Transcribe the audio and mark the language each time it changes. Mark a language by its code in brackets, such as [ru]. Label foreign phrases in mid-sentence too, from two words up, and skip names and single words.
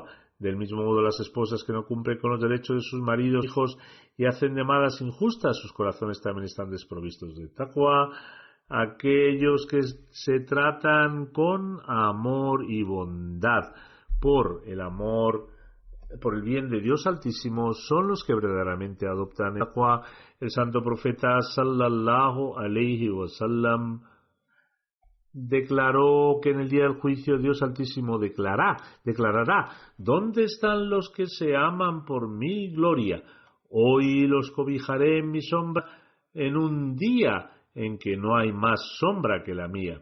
[es] Del mismo modo, las esposas que no cumplen con los derechos de sus maridos e hijos y hacen llamadas injustas, sus corazones también están desprovistos de taqwa. Aquellos que se tratan con amor y bondad por el bien de Dios Altísimo son los que verdaderamente adoptan el taqwa. El santo profeta [ar] صلى الله عليه وسلم [es] declaró que en el día del juicio Dios Altísimo declarará: ¿dónde están los que se aman por mi gloria? Hoy los cobijaré en mi sombra en un día en que no hay más sombra que la mía.